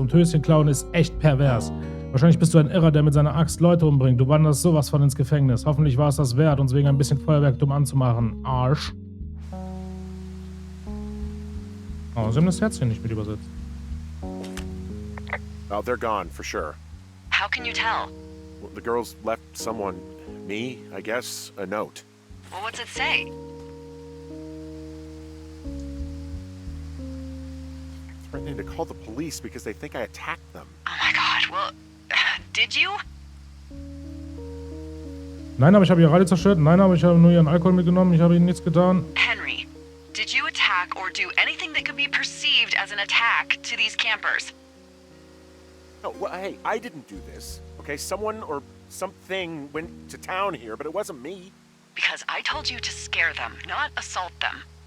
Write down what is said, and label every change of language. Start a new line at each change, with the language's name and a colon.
German: Und Höschen klauen ist echt pervers. Wahrscheinlich bist du ein Irrer, der mit seiner Axt Leute umbringt. Du wanderst sowas von ins Gefängnis. Hoffentlich war es das wert, uns wegen ein bisschen Feuerwerk dumm anzumachen. Arsch. Oh, sie haben das Herzchen nicht mit übersetzt.
English: Oh, they're gone, for sure. How can you tell? Well, the girls left someone, me, I guess, a note. Well, what's it say? Threatening to call the police because they think I attacked them. Oh my god, well, did you?
German: Nein, aber ich habe ihr Radio zerstört. Nein, aber ich habe nur ihren Alkohol mitgenommen. Ich habe ihnen nichts getan.
English: Henry, did you attack or do anything that could be perceived as an attack to these campers? No, well, hey, I didn't do this. Okay, someone or something went to town here, but it wasn't me. Because I told you to scare them, not assault them.